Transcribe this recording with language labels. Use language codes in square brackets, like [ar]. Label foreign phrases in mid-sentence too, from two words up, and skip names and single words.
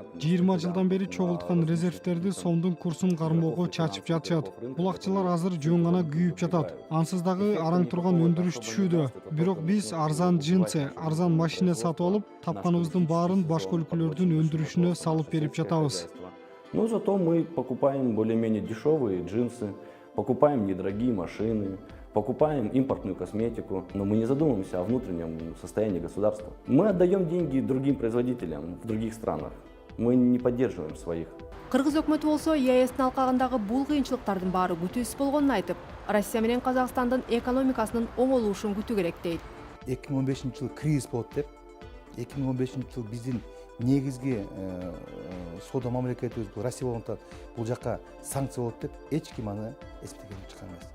[ky] 20 жылдан бери чогулткан резервтерди сомдун курсун кармоого чачып жатышат. Бул акчалар азыр жөн гана күйүп жатат. Ансыз дагы араң турган өндүрүш түшүүдө. Бирок биз арзан джинсы, арзан машина сатып алып, тапканыбыздын баарын башка өлкөлөрдүн өндүрүшүнө салып берип жатабыз. [ru] Но зато мы покупаем более-менее дешевые джинсы, покупаем недорогие машины, покупаем импортную косметику, но мы не задумываемся о внутреннем состоянии государства. Мы отдаем деньги другим производителям в других странах. Мы не поддерживаем своих. [ky] Кыргыз өкмөтү болсо ЕАЭстин алкагындагы бул кыйынчылыктардын баары күтүүсүз болгонун айтып, Россия менен Казакстандын экономикасынын оңолушун күтүү керек дейт. 2015 жыл кризис болот деп, 2015 жыл биздин негизги соода мамлекетибиз бул Россия болгондуктан бул жакка санкция болот деп эч ким аны эсептеген чыккан эмес.